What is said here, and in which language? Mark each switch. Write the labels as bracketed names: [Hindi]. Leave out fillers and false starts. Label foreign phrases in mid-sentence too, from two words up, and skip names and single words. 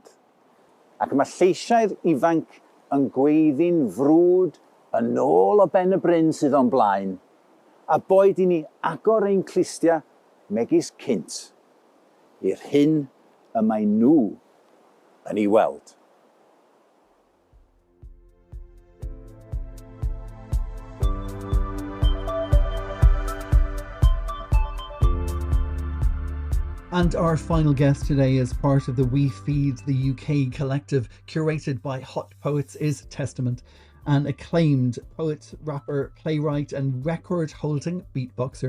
[Welsh] Ac mae lleisiau'r ifanc yn gweiddi'n frwd yn ôl o ben y bryn sydd o'n blaen, a boed I ni agor ein clustia megis cynt, i'r hyn y mae nhw yn ei weld. [English] And our final guest today is part of the We Feed the UK collective curated by Hot Poets is Testament, an acclaimed poet, rapper, playwright and record-holding beatboxer.